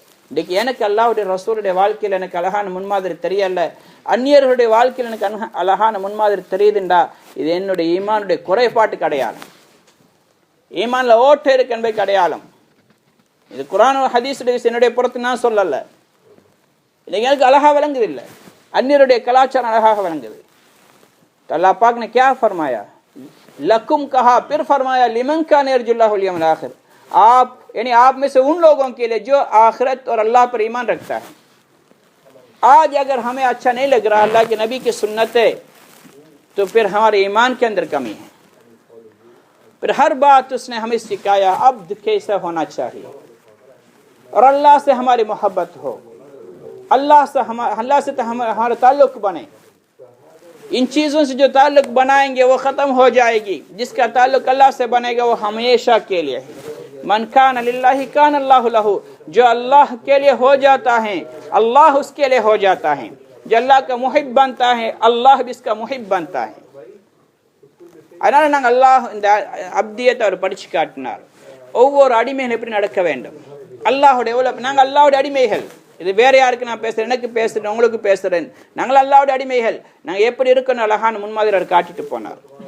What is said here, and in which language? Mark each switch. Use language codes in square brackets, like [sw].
[ta] இன்றைக்கு எனக்கு அல்லாஹ்வுடைய ரசூலுடைய வாழ்க்கையில் எனக்கு அழகான முன்மாதிரி தெரியல, அந்நியர்களுடைய வாழ்க்கையில் எனக்கு அழகான முன்மாதிரி தெரியுதுண்டா, இது என்னுடைய ஈமானுடைய குறைபாட்டுக்கு அடையாளம், ஈமான்ல ஓட்டை இருக்கு என்பதுக்கு அடையாளம். இது குர்ஆன் ஹதீஸுடைய விஷயம், என்னுடைய புறத்து நான் சொல்லல. இன்னைக்கு எனக்கு அழகா விளங்குது இல்லை, अन्यरुடைய கலாச்சாரம் அழகாக விளங்குது. [hi] अल्लाह पाक ने क्या फरमाया, लकुम कहा, फिर फरमाया [ar] लिमन कान यरजुल्लाहु वल यौमिल आखिर, [hi] आप यानी आप में से उन लोगों के लिए जो आखिरत और अल्लाह पर ईमान रखता है। आज अगर हमें अच्छा नहीं लग रहा अल्लाह के नबी की सुन्नतें, तो फिर हमारे ईमान के अंदर कमी है। फिर हर बात उसने हमें सिखाया अब्द कैसा होना चाहिए, और अल्लाह से हमारी मोहब्बत हो, अल्लाह से तो हमारा ताल्लुक बने। इन चीज़ों से जो ताल्लुक बनाएंगे वो ख़त्म हो जाएगी, जिसका ताल्लुक अल्लाह से बनेगा वो हमेशा के लिए है। [ar] मन कान लिल्लाहि कान अल्लाहु लहु, [hi] जो अल्लाह के लिए हो जाता है अल्लाह उसके लिए हो जाता है, जो अल्लाह का मुहिब बनता है अल्लाह भी इसका मुहिब बनता है। [ta] அதனால நாங்கள் அல்லாஹ் இந்த அப்தியத்தை அவர் படிச்சு காட்டினார். ஒவ்வொரு அடிமைகள் எப்படி நடக்க வேண்டும், அல்லாஹுடைய நாங்கள் அல்லாஹுடைய அடிமைகள். இது வேற யாருக்கு நான் பேசுறேன், எனக்கு பேசுறேன், உங்களுக்கு பேசுறேன், நாங்கள் அல்லாஹ்வுடைய அடிமைகள், நாங்கள் எப்படி இருக்கணும் அழகான முன்மாதிரி அவர் காட்டிட்டு போனார்.